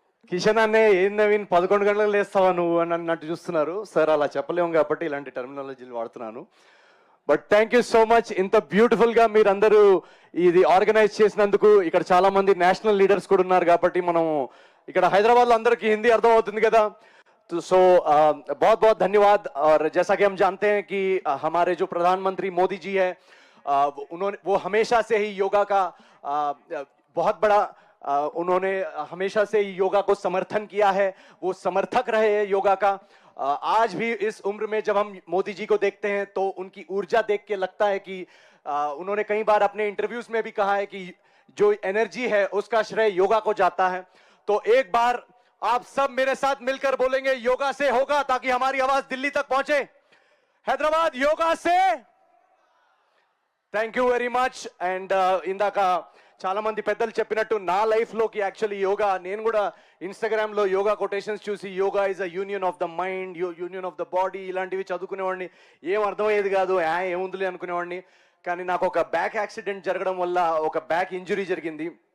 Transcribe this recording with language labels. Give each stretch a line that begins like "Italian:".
Telugu: కిషన్ అన్నే ఏం నవీన్ 11 గంటలకు లేస్తావా నువ్వు అని అన్నట్టు చూస్తున్నారు. సార్ అలా చెప్పలేము కాబట్టి ఇలాంటి టర్మినాలజీలు వాడుతున్నాను.
English: But thank you so much.
Telugu: ఇంత బ్యూటిఫుల్ గా మీరందరూ ఇది ఆర్గనైజ్ చేసినందుకు. ఇక్కడ చాలా మంది నేషనల్ లీడర్స్ కూడా ఉన్నారు కాబట్టి మనం ఇక్కడ హైదరాబాద్ లో అందరికీ హిందీ అర్థం అవుతుంది కదా.
Hindi: सो बहुत बहुत धन्यवाद. और जैसा कि हम जानते हैं कि हमारे जो प्रधानमंत्री मोदी जी है वो हमेशा से ही योगा का बहुत बड़ा उन्होंने हमेशा से ही योगा को समर्थन किया है. वो समर्थक रहे हैं योगा का. आज भी इस उम्र में जब हम मोदी जी को देखते हैं तो उनकी ऊर्जा देख के लगता है कि उन्होंने कई बार अपने इंटरव्यूज में भी कहा है कि जो एनर्जी है उसका श्रेय योगा को जाता है. तो एक बार आप सब मेरे साथ मिलकर बोलेंगे योगा से होगा, ताकि हमारी आवाज दिल्ली तक पहुंचे. हैदराबाद योगा से.
English: Thank you very much.
Telugu: And ఇందాక చాలా మంది పెద్దలు చెప్పినట్టు నా లైఫ్ లోకి యాక్చువల్లీ యోగా, నేను కూడా ఇన్స్టాగ్రామ్ లో యోగా కొటేషన్స్ చూసి
English: yoga is a union of the mind, union of the body
Telugu: ఇలాంటివి చదువుకునేవాడిని. ఏం అర్థమయ్యేది కాదు, ఏముందిలే అనుకునేవాడిని. కానీ నాకు ఒక బ్యాక్ యాక్సిడెంట్ జరగడం వల్ల ఒక బ్యాక్ ఇంజురీ జరిగింది.